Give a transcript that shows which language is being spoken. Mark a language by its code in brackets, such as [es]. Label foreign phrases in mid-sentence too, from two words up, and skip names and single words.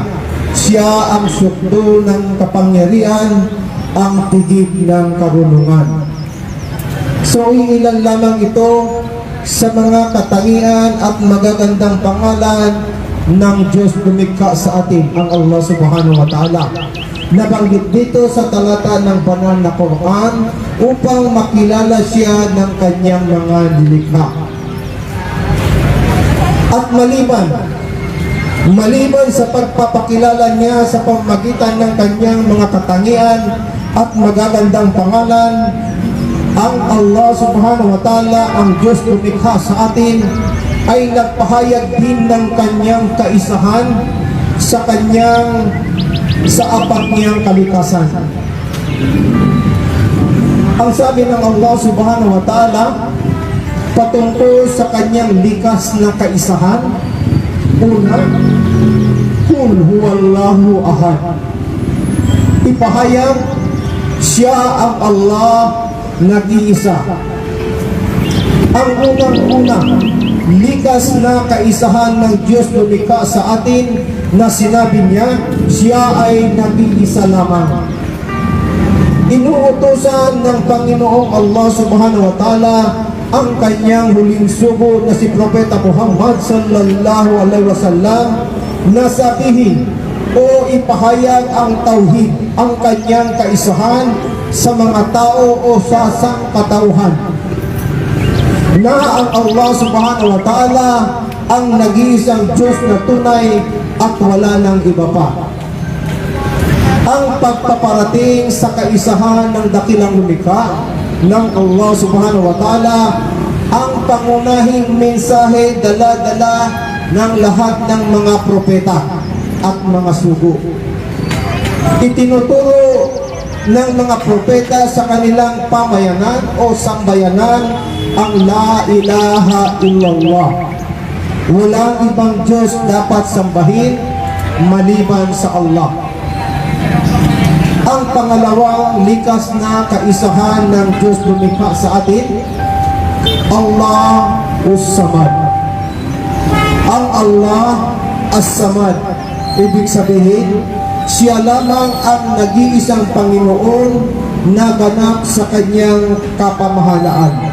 [tl] Siya ang sukdo ng kapangyarihan, ang tigib ng karunungan. So iilan lamang ito sa mga katangian at magagandang pangalan ng Diyos lumikha sa atin, ang [ar] الله سبحانه وتعالى. [tl] Nabanggit dito sa talata ng banal na Quran upang makilala siya ng kanyang mga nilikha. At maliban sa pagpapakilala niya sa pamamagitan ng kanyang mga katangian at magagandang pangalan, ang [ar] الله سبحانه وتعالى, [tl] ang Diyos lumikha sa atin, ay nagpahayag din ng kanyang kaisahan sa apat niyang kalikasan. Ang sabi ng [ar] الله سبحانه وتعالى [tl] patungkol sa kanyang likas na kaisahan, una, [ar] قل هو الله أحد. [tl] Ipahayag, siya ang Allah, nag-iisa. Ang unang-una, likas na kaisahan ng Diyos lumikha sa atin na sinabi niya, siya ay nag-iisa lamang. Inuutosan ng Panginoong [ar] الله سبحانه وتعالى [tl] ang kanyang huling sugo na si Propeta Muhammad [ar] صلى الله عليه وسلم [tl] na sabihin o ipahayag ang tauhid, ang kanyang kaisahan sa mga tao o sa sangkatauhan, na ang [ar] الله سبحانه وتعالى [tl] ang nag-iisang Diyos na tunay at wala nang iba pa. Ang pagpaparating sa kaisahan ng dakilang lumikha ng [ar] الله سبحانه وتعالى, [tl] ang pangunahing mensahe dala-dala ng lahat ng mga propeta at mga sugo. Itinuturo ng mga propeta sa kanilang pamayanan o sambayanan ang [ar] لا إله إلا الله. [tl] Walang ibang Diyos dapat sambahin maliban sa Allah. Ang pangalawang likas na kaisahan ng Diyos lumikha sa atin, [ar] الله الصمد. Ang الله الصمد, [tl] ibig sabihin, siya lamang ang nag-iisang Panginoon na ganap sa kanyang kapamahalaan.